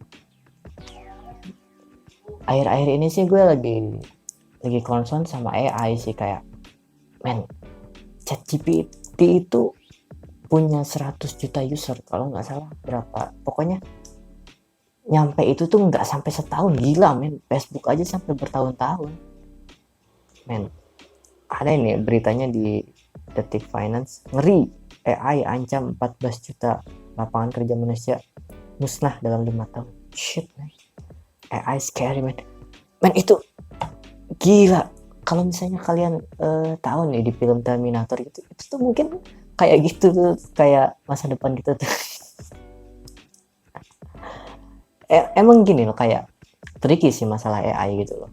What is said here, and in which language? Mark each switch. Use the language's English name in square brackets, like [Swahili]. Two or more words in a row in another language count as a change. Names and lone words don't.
[Indonesian] Akhir-akhir ini sih gue lagi concern sama AI sih, kayak men, ChatGPT itu punya 100 juta user kalau nggak salah, berapa pokoknya nyampe itu tuh nggak sampai setahun. Gila men, Facebook aja sampai bertahun-tahun men. Ada ini beritanya di Detik Finance, ngeri, AI ancam 14 juta lapangan kerja manusia musnah dalam 5 tahun. [English] Shit man, AI scary man. Men [Indonesian] itu gila. Kalau misalnya kalian tahu nih di film Terminator itu tuh mungkin kayak gitu tuh, kayak masa depan kita tuh. Emang gini loh, kayak tricky sih masalah AI gitu loh.